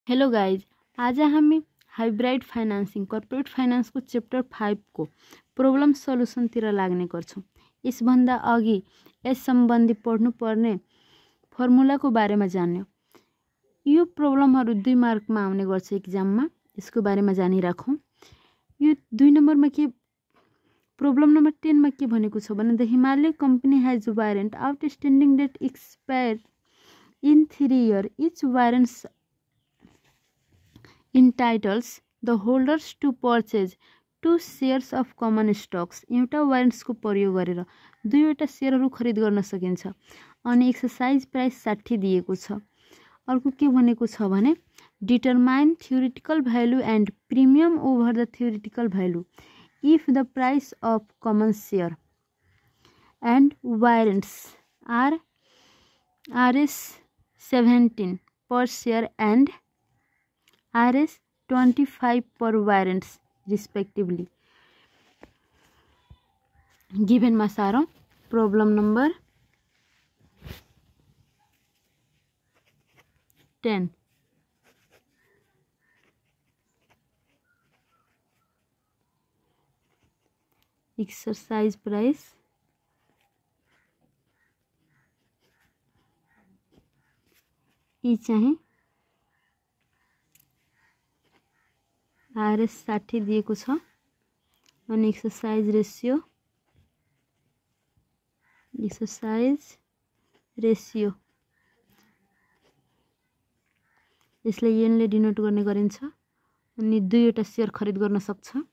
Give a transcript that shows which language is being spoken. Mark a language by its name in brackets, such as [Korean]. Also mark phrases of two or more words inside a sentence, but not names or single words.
[Nepali] हेलो गाइज, आज हामी [English] hybrid financing corporate [Nepali] फाइनान्सको चैप्टर 5 को प्रॉब्लम सल्युसनतिर लाग्ने गर्छौं। यसभन्दा अघि यस सम्बन्धी पढ्नुपर्ने फर्मुलाको बारेमा जान्यौं। यो प्रब्लमहरु 2 मार्कमा आउने गर्छ एक्जाममा। यसको बारेमा जानिराखौं। यो 2 नम्बरमा के प्रब्लम नम्बर 10 मा के भनेको छ भने [English] the Himalaya company has warrant outstanding date expire in 3 years. Each warrant entitles the holders to purchase 2 shares of common stocks. [Nepali] एउटा वारेन्ट्स को प्रयोग गरेर 2 वटा शेयरहरु खरिद गर्न सकिन्छ अनि [English] exercise price [Nepali] 60 दिएको छ। अर्को के भनेको छ भने [English] डिटरमाइन theoretical value and premium over the theoretical value if the price of common share and warrants are Rs 17 per share and Rs 25 per warrants respectively. [Nepali] Given मा सारौं [English] problem number [Nepali] 10. [English] Exercise price [Nepali] ई चाहिँ Rs 60 दिएको छ अनि एक्सरसाइज रेशियो यसलाई येनले डिनोट गर्ने गरिन्छ अनि 2 वटा शेयर खरिद गर्न सक्छ।